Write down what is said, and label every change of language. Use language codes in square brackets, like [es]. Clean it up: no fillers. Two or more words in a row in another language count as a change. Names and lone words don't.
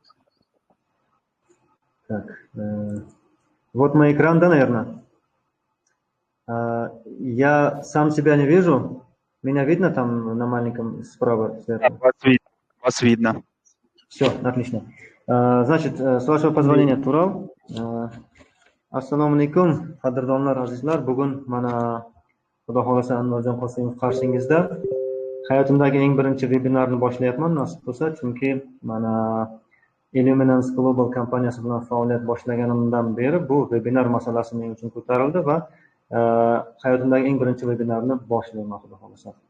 [ru] Так, вот мой экран, да, наверное? Я сам себя не вижу. Меня видно там на маленьком справа сверху? Вас видно. Все, отлично. Значит, с вашего позволения, Турал. [uz] Assalomu alaykum, qadrdonlar, azizlar. Bugun mana Xudo xolasa Anvarjon Qosimov qarshingizda hayotimdagi eng birinchi vebinarni boshlayapman, nasib bo'lsa, chunki mana Illuminance Global kompaniyasi bilan faoliyat boshlaganimdan beri bu webinar masalasi men uchun ko'tarildi va hayotimdagi eng birinchi webinarni boshlayman, Xudo xolasa.